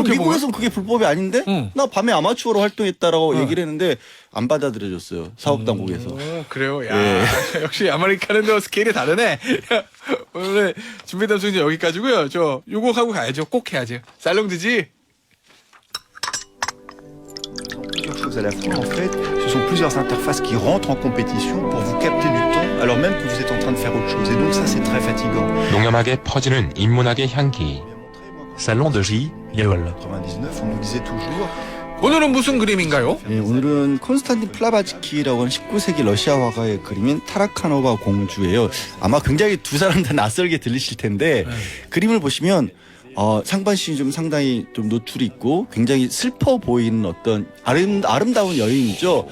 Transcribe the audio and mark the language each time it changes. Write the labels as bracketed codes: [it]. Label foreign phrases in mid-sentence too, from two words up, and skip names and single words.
[ko] 그렇게 미국에서는 그게 불법이 아닌데 응. 나 밤에 아마추어로 활동했다라고 응. 얘기를 했는데 안 받아들여졌어요. 사법당국에서. 오, 그래요. 야, 예. 역시 아메리카는도 스케일이 다르네. 오늘 준비된 순서 여기까지고요. 저 요거 하고 가야죠. 꼭 해야죠. 살롱드지. [fr] Plusieurs choses à la fois. En fait, ce sont plusieurs interfaces qui rentrent en compétition pour vous capter du temps alors même que vous êtes en train de faire autre chose. Et donc ça, c'est très fatigant. [ko] 농염하게 퍼지는 인문학의 향기. Salon de J, Yéol. [fr] 99, on nous disait toujours. [ko] 오늘은 무슨 그림인가요? 예, 오늘은 콘스탄틴 플라바츠키라고 하는 19세기 러시아 화가의 그림인 타라카노바 공주예요. 아마 굉장히 두 사람 다 낯설게 들리실 텐데 그림을 보시면 상반신이 좀 상당히 좀 노출이 있고 굉장히 슬퍼 보이는 어떤 아름다운 여인이죠.